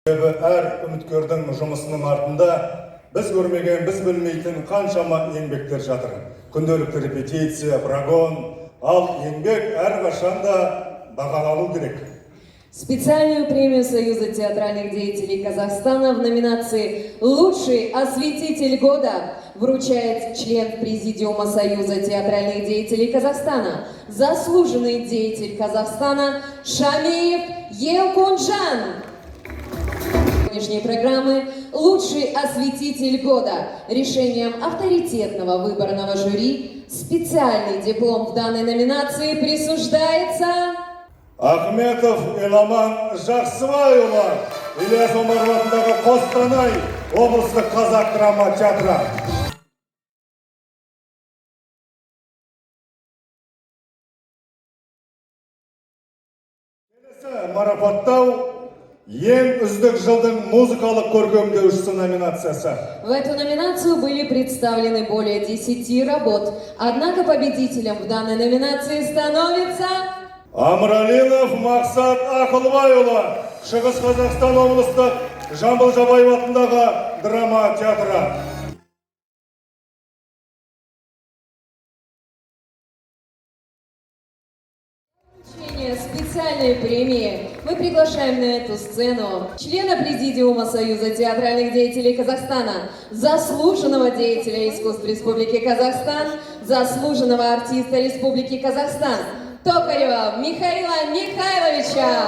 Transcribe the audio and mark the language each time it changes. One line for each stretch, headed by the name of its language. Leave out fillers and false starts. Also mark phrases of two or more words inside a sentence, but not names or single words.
Kazakh: Әр үміткердің жұмысының артында біз көрмеген, біз білмейтін қаншама еңбектер жатыр. Күнделікті репетиция, прогон, ал еңбек әрқашан да бағалану керек.
Russian: Специальную премию Союза театральных деятелей Казахстана в номинации «Лучший осветитель года» вручает член Президиума Союза театральных деятелей Казахстана, заслуженный деятель Казахстана Шамиев Елкунжан. Сегодняшней программы «Лучший осветитель года» решением авторитетного выборного жюри специальный диплом в данной номинации присуждается
Kazakh: Ахметов Иламан Жақсыбайұлы, Ильяс Омаров атындағы Қостанай облыстық қазақ драма театры. Келесі марапаттау ең үздік жылдың музыкалық көркемдеушісі номинациясы.
Russian: В эту номинацию были представлены более 10 работ, однако победителем в данной номинации становится
Kazakh: Амралинов Мақсат Ақылбайұлы, Шығыс Қазақстан облыстық Жамбыл Жабаев атындағы драма театры.
Russian: Вручение специальной премии мы приглашаем на эту сцену члена Президиума Союза театральных деятелей Казахстана, заслуженного деятеля искусств Республики Казахстан, заслуженного артиста Республики Казахстан Токарева Михаила Михайловича.